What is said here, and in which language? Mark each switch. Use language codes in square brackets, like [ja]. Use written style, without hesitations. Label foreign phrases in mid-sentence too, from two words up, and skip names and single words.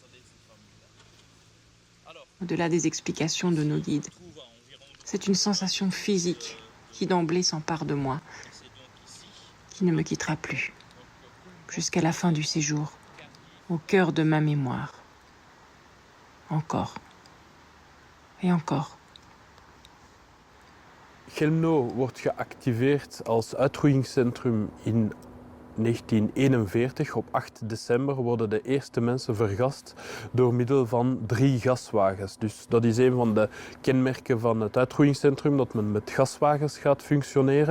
[fr] Au-delà des explications de nos guides, c'est une sensation physique qui d'emblée s'empare de moi, qui ne me quittera plus, jusqu'à la fin du séjour, au cœur de ma mémoire. Encore. Et encore. [nl] Chelmno wordt geactiveerd als uitroeiingscentrum in 1941. Op 8 december worden de eerste mensen vergast door middel van 3 gaswagens. Dus dat is een van de kenmerken van het uitroeiingscentrum, dat men met gaswagens gaat functioneren.